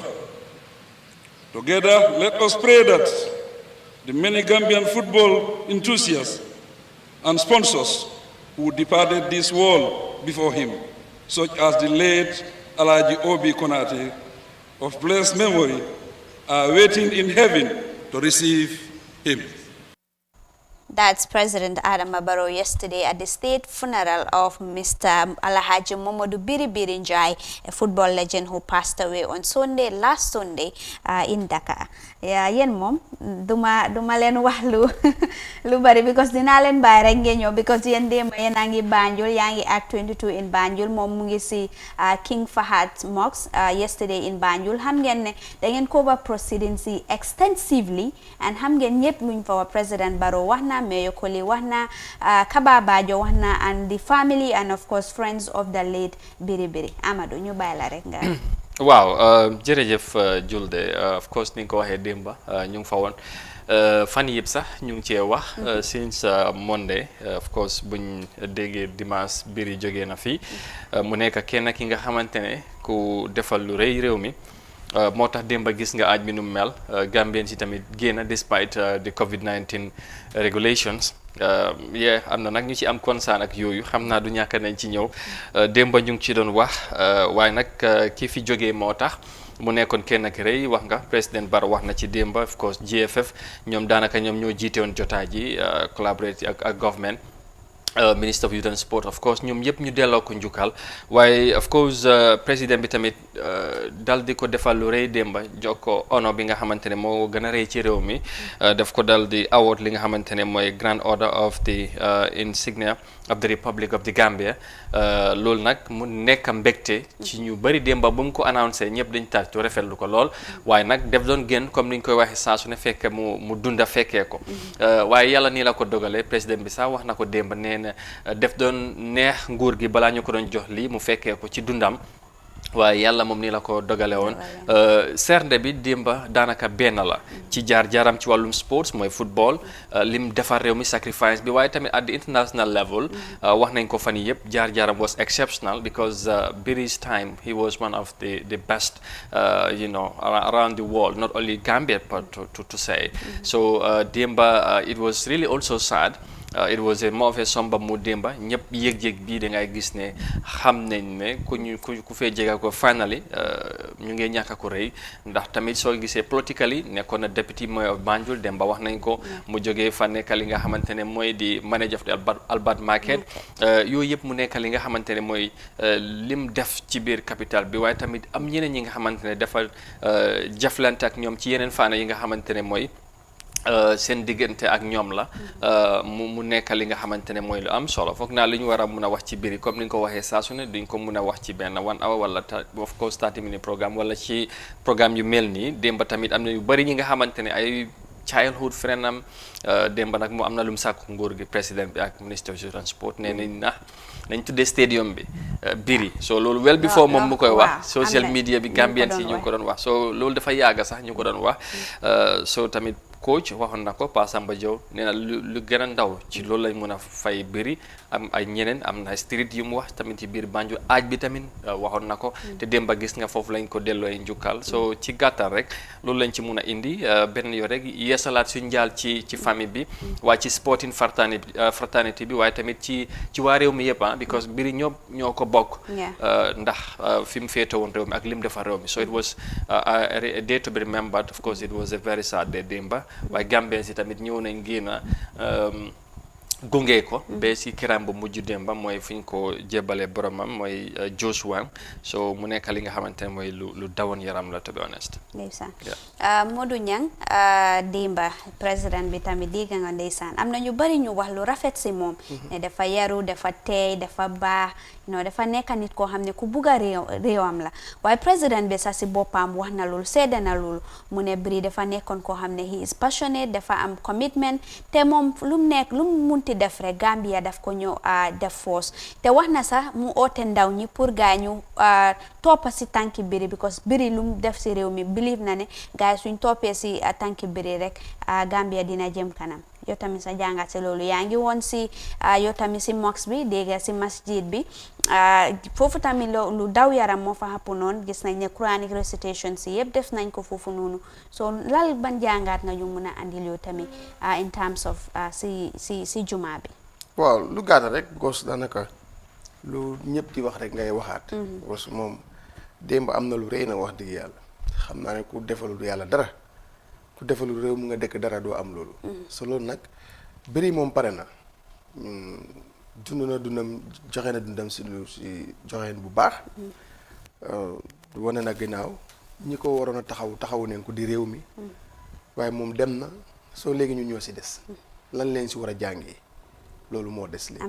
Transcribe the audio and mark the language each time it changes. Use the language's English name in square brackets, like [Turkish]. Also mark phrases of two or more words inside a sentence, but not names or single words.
[English] Together, let us pray that the many Gambian football enthusiasts and sponsors who departed this world before him, such as the late Alaji Obi Konate, of blessed memory, are waiting in heaven to receive him. That's President Adama Barrow yesterday at the state funeral of Mr. Alhaji Momodu Biri Njai, a football legend who passed away on last Sunday in Dakar. [Wolof] Yeah, yen mom duma len wax lu bari because dina len bay rek ngeen ñew because yen dem yen angi Banjul yangi [English] at 22 in Banjul [Wolof] mom mu ngi ci [English] King Fahad Mosque yesterday in Banjul [Wolof] xam ngeen ne da ngeen [English] cover proceedings extensively and [Wolof] xam ngeen ñepp luñ fa President Barrow wax na Mayor Koli wax na Kaba Bajo wax na [English] and the family and of course friends of the late Biri Amadou [Wolof] ñu bay la rek nga waaw jërëjëf Julde [English] of course [Wolof] ni nga ko waxee démba ñu ngi fa woon fan yëpp sax ñu ngi cee wax [English] since Monday of course [Wolof] buñ déggee dimanche Biri jógee na fii mu nekk kenn ki nga xamante ne ku defal lu rëy réew mi moo tax démba gis nga aaj bi nu mel Gambien si tamit génn [English] despite the COVID-19 regulations [Wolof] am na nag ñu ci am concern ak yooyu xam naa du ñàkk nañ ci ñëw démba ñu ngi ci doon wax waaye nag ki fi jógee moo tax mu nekkoon kenn ak rëy wax nga président Barrow wax na ci démba [English] of course [Wolof] GFF ñoom daanaka ñoom ñoo jiite woon jotaay ji collaborate ak [English] government Minister of Youth and Sport of course [Wolof] ñoom yëpp ñu delloo ko njukkal waaye [English] of course [Wolof] président bi tamit dal di ko defal lu rëy démba jox ko ono bi nga xamante ne moo gën a rëy ci réew mi daf ko dal di award li nga xamante ne mooy Grand Order of the Insignia of the Republic of the Gambia loolu nag mu nekk mbégte ci ñu bëri démba bu mu ko annoncé ñëpp dañ tàccu rafetlu ko lool waaye nag def doon gën comme ni ñu koy waxee saa su ne fekke mu dunda fekkee ko waaye yàlla nii la ko dogalee président bi sax wax na ko démba nee na def doon neex nguur gi balaa ñu ko doon jox lii mu fekkee ko ci dundam waaye yàlla moom nii la ko dogale woon sernde bi démba daanaka benn la ci jaar-jaaram ci wàllum sports mooy football lim defar réew mi sacrifice bi waaye tamit [English] at the international level [Wolof] wax nañ ko fan yii yëpp jaar-jaaram [English] was exceptional because Barry's time he was one of the best around the world, not only Gambia but to say so [Wolof] démba [English] it was really also sad. It was a more of a somber mood [Wolof] démba ñëpp yëg-yëg bii da ngay gis ne xam nañ ne ku fee jega ko finally ñu ngi ñàkk ko rëy ndax tamit soo gisee politically nekkoon na [English] deputy mayor of Banjul [Wolof] démba wax nañ ko mu jógee fa nekk li nga xamante ne mooy di [English] manager of the Albert Market [Wolof] yooyu yëpp mu nekk li nga xamante ne mooy lim def ci biir capital bi waaye tamit am ñeneen ñi nga xamante ne dafa jaflante ak ñoom ci yeneen faana yi nga xamante ne mooy seen diggante ak ñoom la mu nekk li nga xamante ne mooy lu am solo foog naa li ñu war a mun a wax ci biir comme ni nga ko waxee saa su ne duñ ko mun a wax ci benn 1 hour wala [English] of course 30 minute programme [Wolof] wala ci programme yu mel nii démba tamit am na yu bëri ñi nga xamante ne ay [English] childhood friend [Wolof] am démba nag mu am na lu mu sàkku nguur gi président bi ak ministre of transport nee nañ tuddee stadium bi biri so loolu well before moom mu koy wax [English] social media [Wolof] bi Gambian si ñu ngi ko doon wax so loolu dafa yàgga sax ñu ko doon wax so tamit coach waxoon na ko Pa Samba Diaw nee na lu gën a ndaw ci loolu lañ mën a fay bëri am ay ñeneen am na street yu mu wax tamit ci biir Banjul aaj bi tamit waxoon na ko te démba gis nga foofu lañ ko delloo njukkal so ci gàttal rek loolu lañ ci mun a indi benn yoo rek yeesalaat suñ njaal ci famille bi waaye ci [English] sporting fraternity [Wolof] bi waaye tamit ci waa réew mi yëpp because biri ñoo ko bokk ndax fi mu féete woon réew mi ak lim defar réew mi [English] so it was a day to be remembered of course it was a very sad day [Wolof] démba waaye Gambien si tamit ñëw nañ génn gunge ko ba si kiram bu mujj démba mooy fu ñu ko jébalee boromam mooy Joshua so mu nekk li nga xamante ne mooy lu dawoon yaram la [English] to be honest. [Wolof] ndeysaan Modou Niang démba président bi tamit dégg nga ndeysaan am na ñu bari ñu wax lu rafet si moom ne dafa yaru dafa teey dafa baax dafa nekk nit koo xam ne ku bugg a réewam la waaye président bi sax si boppam wax na loolu seede na loolu mu ne Bree dafa nekkoon koo xam ne [English] he is passionate [Wolof] dafa am commitment te moom lu mu munti def rek Gambia daf ko ñëw def force te wax na sax mu oote ndaw ñi pour gaa ñu toppa si tànki Bree because Bree lu mu def si réew mi believe na ne gaa yi suñ toppee si tànki Bree rek Gambia dina jëm kanam yow tamit sa jàngat si loolu yaa ngi woon si yow tamit si mosque bi dégg si masjid bi foofu tamit lu daw yaram moo fa xapp noonu gis nañ ne [English] Quranic recitation [Wolof] si yëpp def nañ ko foofu noonu so lal ban jàngat nga ñu mun a andil yow tamit [English] in terms of [Wolof] si juma bi. waaw lu gàtt rek gos daanaka lu ñëpp di wax rek ngay waxaat. gos moom démb am na lu rëy na wax dëgg yàlla xam naa ne ku defalul yàlla dara. ku defalul réew mu nga dëkk dara doo am loolu so loolu nag Bree moom pare na dund na dundam joxe na dundam si joxeen bu baax wane na ginnaaw ñi ko waroon a taxawu neen ko di réew mi waaye moom dem na soo léegi ñu ñoo si des lan leen si war a jàngee loolu moo des léegi